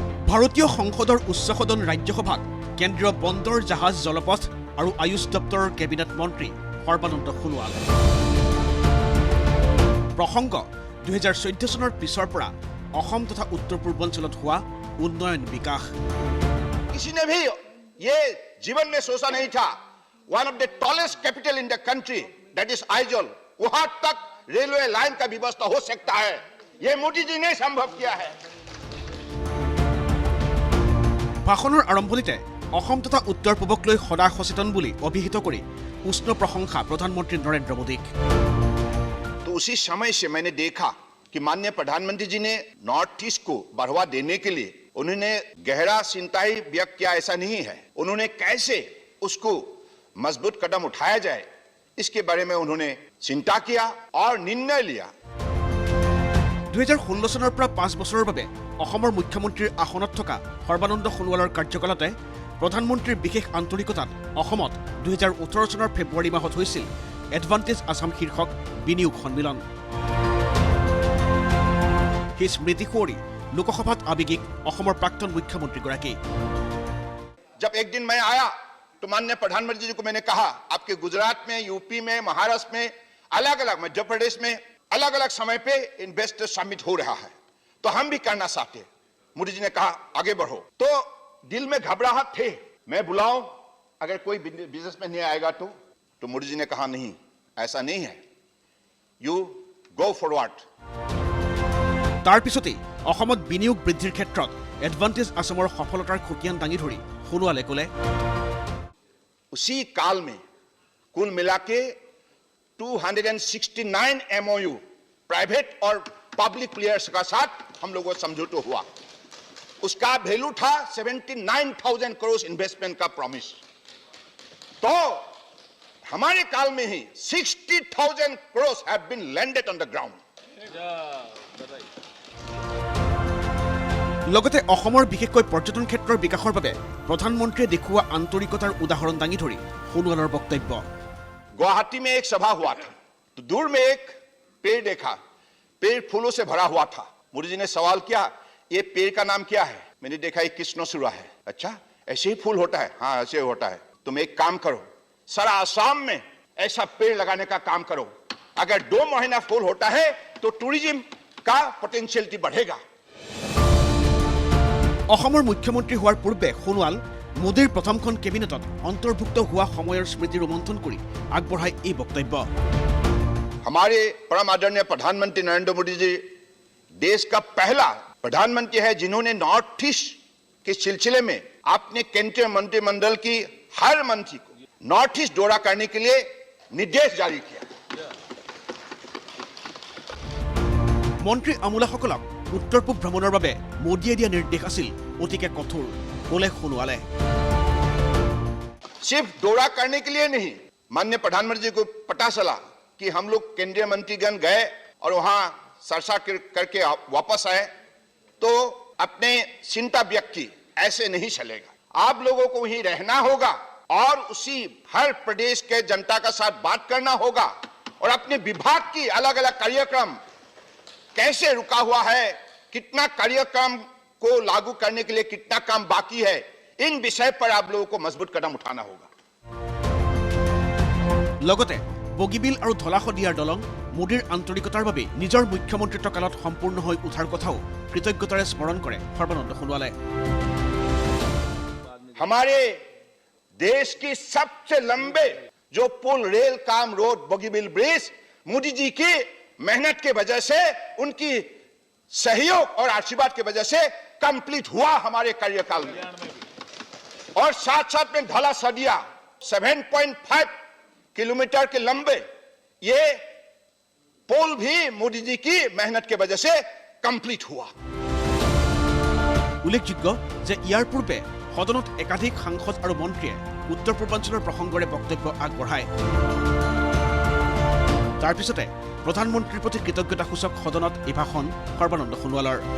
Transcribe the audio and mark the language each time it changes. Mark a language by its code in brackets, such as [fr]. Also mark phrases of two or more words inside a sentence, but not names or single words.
[as] ভাৰতীয় সংসদৰ উচ্চ সদন ৰাজ্যসভাত কেন্দ্ৰীয় বন্দৰ জাহাজ জলপথ আৰু আয়ুষ দপ্তৰৰ কেবিনেট মন্ত্ৰী সৰ্বানন্দ সোণোৱাল। প্ৰসংগ 2014 চনৰ পিছৰ পৰা অসম তথা উত্তৰ পূৰ্বাঞ্চলত হোৱা উন্নয়ন বিকাশ। [hi] किसी ने भी ये जीवन में सोचा नहीं था [en] one of the tallest capital in the country that is [hi] आइजोल, वहां तक रेलवे लाइन का व्यवस्था हो सकता है। ये मोदी जी ने संभव किया है। [as] ভাষণৰ আৰম্ভণিতে অসম তথা উত্তৰ পূবক লৈ সদা সচেতন বুলি অভিহিত কৰি উষ্ণ প্ৰশংসা প্ৰধানমন্ত্ৰী নৰেন্দ্ৰ মোদীক। [hi] तो उसी समय से मैंने देखा कि माननीय प्रधानमंत्री जी ने नॉर्थ ईस्ट को बढ़ावा देने के लिए उन्होंने गहरा चिंता ही व्यक्त किया, ऐसा नहीं है। उन्होंने कैसे उसको मजबूत कदम उठाया जाए इसके बारे में उन्होंने चिंता किया और निर्णय लिया। [as] 2016 চনৰ পৰা 5 বছৰৰ বাবে অসমৰ মুখ্যমন্ত্ৰীৰ আসনত থকা সৰ্বানন্দ সোণোৱালৰ কাৰ্যকালতে প্ৰধানমন্ত্ৰীৰ বিশেষ আন্তৰিকতাত অসমত 2018 চনৰ ফেব্ৰুৱাৰী মাহত হৈছিল এডভান্টেজ আসাম শীৰ্ষক বিনিয়োগ সন্মিলন। সেই স্মৃতি সোঁৱৰি লোকসভাত আৱেগিক অসমৰ প্ৰাক্তন মুখ্যমন্ত্ৰীগৰাকী। [hi] जब एक दिन मैं आया तो माननीय प्रधानमंत्री जी को मैंने कहा आपके गुजरात में, यूपी में, महाराष्ट्र में, अलग अलग मध्य प्रदेश में अलग अलग समय पे [en] investor summit [hi] हो रहा है, तो हम भी करना चाहते हैं। मोदी जी ने कहा आगे बढ़ो। तो दिल में घबराहट थे, मैं बुलाऊं अगर कोई बिजनेस में नहीं आएगा तो मोदी जी ने कहा नहीं, ऐसा नहीं है, [en] you go forward. [as] তাৰ পিছতেই অসমত বিনিয়োগ বৃদ্ধিৰ ক্ষেত্ৰত এডভান্টেজ আসামৰ সফলতাৰ খতিয়ান দাঙি ধৰি সোণোৱালে ক'লে, [hi] उसी काल में कुल मिला के 269 MOU प्राइवेट और [en] public players [hi] का साथ हम लोगों को समझौता हुआ। उसका वैल्यू था 79,000 करोड़ इन्वेस्टमेंट का प्रॉमिस। तो हमारे काल में ही 60,000 करोड़ [en] have been landed on the ground. [as] লগতে অসমৰ বিশেষকৈ পৰ্যটন ক্ষেত্ৰৰ বিকাশৰ বাবে প্ৰধানমন্ত্ৰীয়ে দেখুওৱা আন্তৰিকতাৰ উদাহৰণ দাঙি ধৰি সোণোৱালৰ বক্তব্য। [hi] गुवाहाटी में एक सभा हुआ था तो दूर में एक पेड़ देखा, पेड़ फूलों से भरा हुआ था। मोदी जी ने सवाल किया ये पेड़ का नाम क्या है? मैंने देखा ये कृष्णचूड़ा है। अच्छा ऐसे ही फूल होता है? हाँ ऐसे होता है। तुम एक काम करो, सारा आसाम में ऐसा पेड़ लगाने का काम करो। अगर 2 महीना फूल होता है तो टूरिज्म का पोटेंशियलिटी बढ़ेगा। [as] অসমৰ মুখ্যমন্ত্ৰী হোৱাৰ পূৰ্বে সোণোৱাল মোদীৰ প্ৰথমখন কেবিনেটত অন্তৰ্ভুক্ত হোৱা সময়ৰ স্মৃতি ৰোমন্থন কৰি আগবঢ়ায় এই বক্তব্য। [hi] हमारे परम आदरणीय प्रधानमंत्री नरेंद्र मोदी जी देश का पहला प्रधानमंत्री है जिन्होंने नॉर्थ ईस्ट के सिलसिले में अपने केंद्रीय मंत्रिमंडल की हर मंत्री को नॉर्थ ईस्ट दौरा करने के लिए निर्देश जारी किया। [as] মন্ত্ৰী আমোলাসকলক উত্তৰ পূব ভ্ৰমণৰ বাবে মোদীয়ে দিয়া নিৰ্দেশ আছিল অতিকে কঠোৰ, ক'লে সোণোৱালে। [hi] सिर्फ दौरा करने के लिए नहीं, माननीय प्रधानमंत्री जी को पता चला कि हम लोग केंद्रीय मंत्रीगण गए और वहां चर्चा करके वापस आए तो अपने चिंता व्यक्त की ऐसे नहीं चलेगा। आप लोगों को वहीं रहना होगा और उसी हर प्रदेश के जनता का साथ बात करना होगा और अपने विभाग की अलग अलग कार्यक्रम कैसे रुका हुआ है, कितना कार्यक्रम को लागू करने के लिए कितना काम बाकी है, इन विषय पर आप लोगों को मजबूत कदम उठाना होगा। [as] লগতে বগীবিল আৰু ধলাশদিয়াৰ দলং মোদীৰ আন্তৰিকতাৰ বাবে নিজৰ মুখ্যমন্ত্ৰীত্ব কালত সম্পূৰ্ণ হৈ উঠাৰ কথাও কৃতজ্ঞতাৰে স্মৰণ কৰে সৰ্বানন্দ সোণোৱালে। [hi] हमारे देश की सबसे लंबे जो पुल, रेल काम, रोड, बगीबिल ब्रिज मोदी जी की मेहनत की वजह से, उनकी सहयोग और आशीर्वाद की वजह से कंप्लीट हुआ हमारे कार्यकाल में। और साथ साथ में धला सदिया 7.5 किलोमीटर के लंबे ये पुल भी मोदी जी की मेहनत की वजह से कंप्लीट हुआ। [as] উল্লেখযোগ্য যে ইয়াৰ পূৰ্বে সদনত একাধিক সাংসদ আৰু মন্ত্ৰীয়ে উত্তৰ পূৰ্বাঞ্চলৰ প্ৰসংগৰে বক্তব্য আগবঢ়ায়। তাৰ পিছতে প্ৰধানমন্ত্ৰীৰ প্ৰতি কৃতজ্ঞতাসূচক সদনত এই ভাষণ সৰ্বানন্দ সোণোৱালৰ।